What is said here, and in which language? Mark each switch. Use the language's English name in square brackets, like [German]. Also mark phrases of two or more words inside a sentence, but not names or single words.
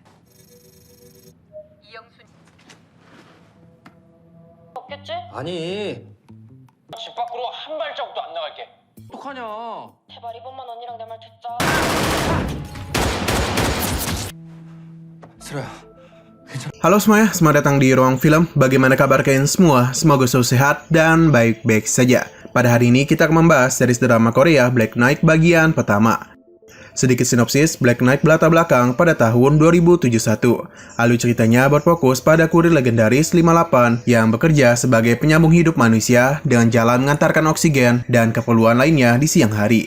[Korean] 이영순 없겠지? 아니, 집 밖으로 한 발자국도 안 나갈게. 어떡하냐. 제발 이번만 언니랑 내 말 듣자. 슬아야, [Indonesian] Halo semuanya, selamat datang di Ruang Film. Bagaimana kabar kalian semua? Semoga selalu sehat dan baik-baik saja. Pada hari ini kita akan membahas series drama Korea Black Knight bagian pertama. Sedikit sinopsis, Black Knight berlatar belakang pada tahun 2071. Alur ceritanya berfokus pada kurir legendaris 58 yang bekerja sebagai penyambung hidup manusia dengan jalan mengantarkan oksigen dan keperluan lainnya di siang hari.